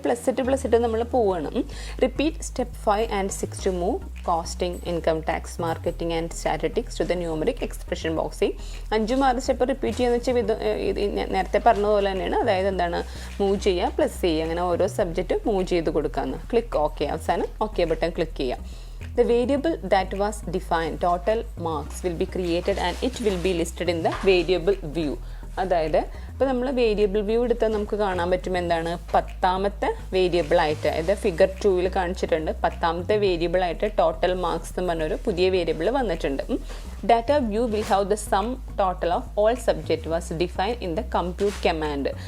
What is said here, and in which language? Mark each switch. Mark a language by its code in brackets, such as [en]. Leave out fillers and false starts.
[ml] അത് പ്ലസ് ഇട്ട് നമ്മൾ പോവുകയാണ്. [en] repeat step 5 and 6 to move costing, income tax, marketing and statistics to the numeric expression [ml] ബോക്സിൽ 5-6 step repeat ചെയ്യുന്ന വെച്ചാൽ നേരത്തെ പറഞ്ഞതുപോലെ തന്നെയാണ്. അതായത് എന്താണ്, മൂവ് ചെയ്യുക, പ്ലസ് ചെയ്യുക, അങ്ങനെ ഓരോ സബ്ജക്റ്റ് മൂവ് ചെയ്ത് കൊടുക്കാമെന്ന്. Click okay. അവസാനം ഓക്കെ ബട്ടൺ ക്ലിക്ക് ചെയ്യുക. [en] The variable that was defined, total marks, will be created and it will be listed in the variable view. [ml] അതായത് ഇപ്പോൾ നമ്മൾ വേരിയബിൾ വ്യൂ എടുത്താൽ നമുക്ക് കാണാൻ പറ്റും എന്താണ്, 10ാമത്തെ വേരിയബിളായിട്ട്, അതായത് ഫിഗർ 2 കാണിച്ചിട്ടുണ്ട്. 10ാമത്തെ വേരിയബിളായിട്ട് ടോട്ടൽ മാർക്സ് എന്ന് പറഞ്ഞൊരു പുതിയ വേരിയബിൾ വന്നിട്ടുണ്ട്. [en] Data view will have the sum total of all subject was define in the compute command.